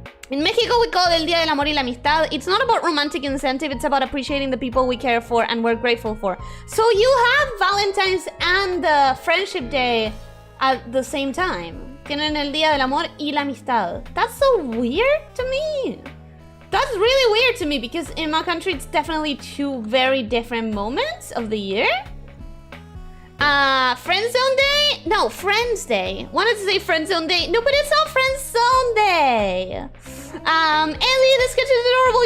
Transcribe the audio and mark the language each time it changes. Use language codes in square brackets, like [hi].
[en] In Mexico, we call it El Día del Amor y la Amistad. It's not about romantic incentive, it's about appreciating the people we care for and we're grateful for. So you have Valentine's and Friendship Day at the same time. [es] Tienen El Día del Amor y la Amistad. [en] That's so weird to me. That's really weird to me, because in my country, it's definitely two very different moments of the year. Friend Zone Day? No, Friends Day. Wanted to say Friend Zone Day. No, but it's not Friend Zone Day. Ellie, the sketch is adorable.